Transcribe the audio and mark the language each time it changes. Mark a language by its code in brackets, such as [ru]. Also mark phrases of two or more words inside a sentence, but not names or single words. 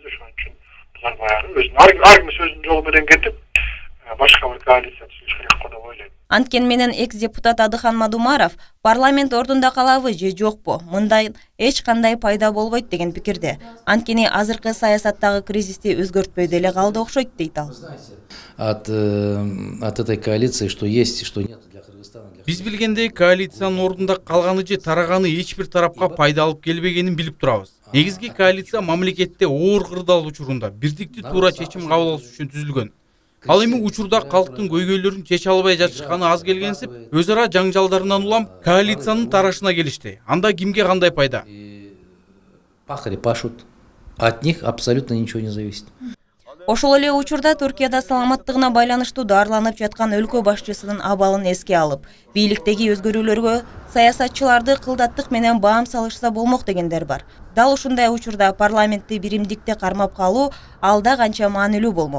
[ky] Ошон үчүн булар баягы өзүнүн ар ким сөзүнүн жолу менен кетип, башка бир коалиция түзүш керек го деп ойлойм. Анткени менен экс-депутат Адыхан Мадумаров парламент ордунда калабы же жокпу, мындай эч кандай пайда болбойт деген пикирде. Анткени азыркы саясаттагы кризисти өзгөртпөй деле калды окшойт дейт ал. [ru] От этой коалиции, что есть и что нет для Кыргызстана. [ky] Биз билгендей коалициянын ордунда калганы же тараганы эч бир тарапка пайда алып келбегенин билип турабыз. Негизги коалиция мамлекетте оор кырдаал учурунда бирдикти туура чечим кабыл алыш үчүн түзүлгөн. Ал эми учурда калктын көйгөйлөрүн чече албай жатышканы аз келгенсип, өз ара жаңжалдарынан улам коалициянын тарашына келишти. Анда кимге кандай пайда? [ru] Пахари пашут. От них абсолютно ничего не зависит. [ky] Ошол эле учурда Түркияда саламаттыгына байланыштуу дарланып жаткан өлкө башчысынын абалын эске алып, бийликтеги өзгөрүүлөргө саясатчыларды кылдаттык менен баам салышса болмок дегендер бар. Дал ушундай учурда парламентти биримдикте кармап калуу алда канча маанилүү болмок.